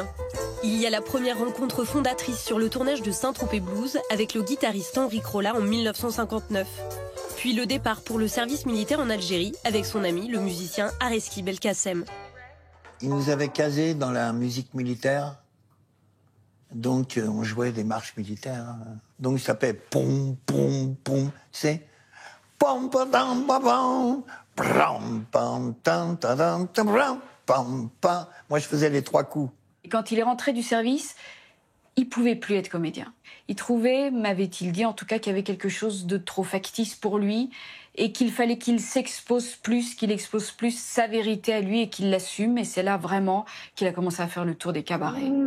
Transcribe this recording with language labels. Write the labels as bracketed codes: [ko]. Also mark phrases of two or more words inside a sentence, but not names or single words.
[fr] Il y a la première rencontre fondatrice sur le tournage de Saint-Tropez Blues avec le guitariste Henri Crolla en 1959. Puis le départ pour le service militaire en Algérie avec son ami, le musicien Areski Belkacem. Il nous avait casés dans la musique militaire. Donc, on jouait des marches militaires. Donc, il s'appelait Pom, Pom, Pom. C'est Pom, Pom, Pom, Pom, Pom, Pom, Pom, Pom, Pom, Pom. Moi, je faisais les trois coups. Et quand il est rentré du service, il pouvait plus être comédien. Il trouvait, m'avait-il dit en tout cas, qu'il y avait quelque chose de trop factice pour lui et qu'il fallait qu'il s'expose plus, qu'il expose plus sa vérité à lui et qu'il l'assume. Et c'est là vraiment qu'il a commencé à faire le tour des cabarets.